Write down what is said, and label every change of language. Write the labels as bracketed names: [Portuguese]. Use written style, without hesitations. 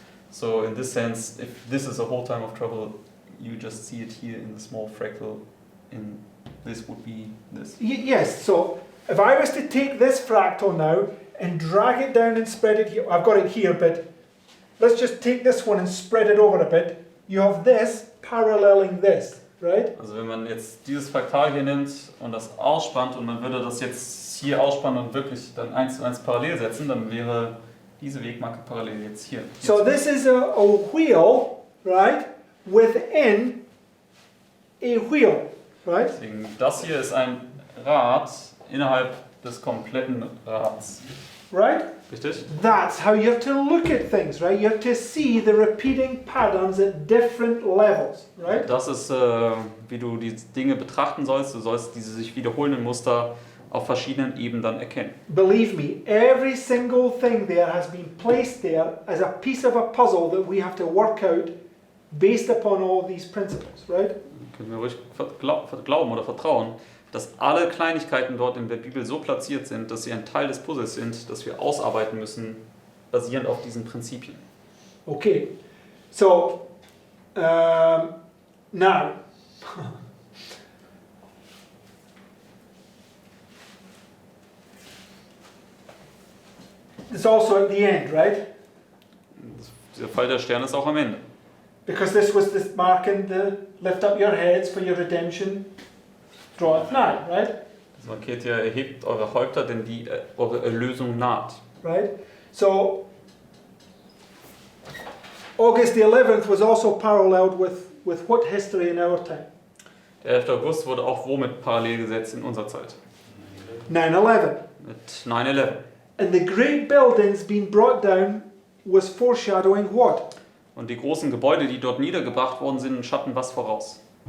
[English] So in this sense, if this is a whole time of trouble, you just see it here in the small fractal, and this would be this. Yes, so if I was to take this fractal now and drag it down and spread it here, I've got it here, but let's just take this one and spread it over a bit. You have this paralleling this, right? [German] Also wenn man jetzt dieses Fraktal hier nimmt und das ausspannt und man würde das jetzt hier ausspannen und wirklich dann 1:1 parallel setzen, dann wäre diese Wegmarke parallel jetzt hier. [English] So this is a wheel, right, within a wheel, right? [German] Deswegen, das hier ist ein Rad innerhalb des kompletten Rads. [English] Right? [German] Richtig? [English] That's how you have to look at things, right? You have to see the repeating patterns at different levels, right? [German] Das ist, wie du die Dinge betrachten sollst. Du sollst diese sich wiederholenden Muster auf verschiedenen Ebenen dann erkennen. [English] Believe me, every single thing there has been placed there as a piece of a puzzle that we have to work out based upon all these principles, right? [German] Können wir ruhig glauben oder vertrauen, dass alle Kleinigkeiten dort in der Bibel so platziert sind, dass sie ein Teil des Puzzles sind, das wir ausarbeiten müssen, basierend auf diesen Prinzipien. [English] Okay, so now, it's also at the end, right? [German] Dieser Fall der Sterne ist auch am Ende. [English] Because this was the marking the lift up your heads for your redemption draweth nigh, right? [German] Das markiert ja, erhebt eure Häupter, denn eure Erlösung naht. [English] Right? So August the 11th was also paralleled with what history in our time? [German] Der 11. August wurde auch womit parallel gesetzt in unserer Zeit? [English] 9/11. [German] Mit 9/11. [English] And the great buildings being brought down was foreshadowing what? [German] Und die großen Gebäude, die dort niedergebracht worden sind, schatten was voraus?